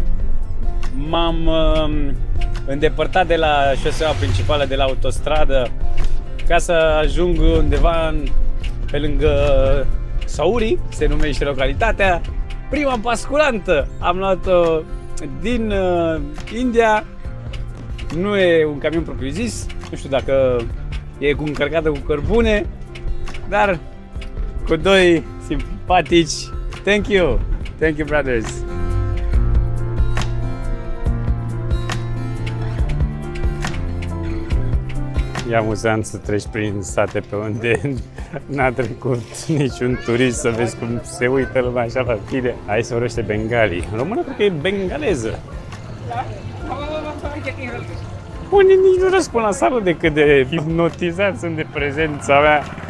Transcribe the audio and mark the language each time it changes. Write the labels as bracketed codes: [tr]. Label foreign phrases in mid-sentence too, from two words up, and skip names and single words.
[ro] M-am îndepărtat de la șoseaua principală, de la autostradă, ca să ajung undeva pe lângă Sauri, se numește localitatea. Prima basculantă am luat-o din India. Nu e un camion propriu-zis, nu știu dacă e încărcată cu cărbune, dar cu 2 simpatici. [en] Thank you, brothers. [ro] E amuzant să treci prin sate pe unde n-a trecut niciun turist, să vezi cum se uită lumea așa la tine. Aici se vorbește bengali. În română cred că e bengaleză. Unii nici nu răspund la sală de cât de hipnotizați sunt de prezența mea.